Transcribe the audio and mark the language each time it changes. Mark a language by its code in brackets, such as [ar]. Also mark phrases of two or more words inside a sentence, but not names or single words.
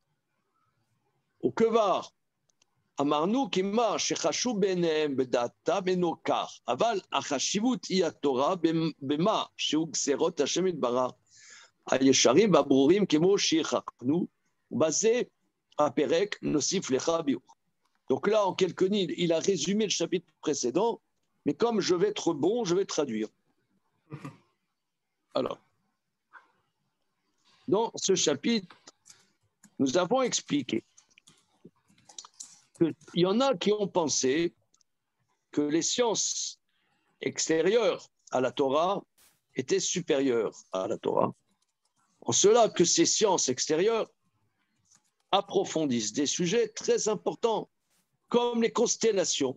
[he] וכבר אמרנו כי מה שחשוב בעיניהם בדעתם אינו כך, אבל החשיבות היא התורה במה שהוא גזירות השם יתברך, הישרים והברורים כמו שיחקנו, ובזה הפרק נוסיף לך ביור. [fr] Donc là, en quelques lignes, il a résumé le chapitre précédent, mais comme je vais être bon, je vais traduire. Alors, dans ce chapitre, nous avons expliqué qu'il y en a qui ont pensé que les sciences extérieures à la Torah étaient supérieures à la Torah, en cela que ces sciences extérieures approfondissent des sujets très importants, comme les constellations.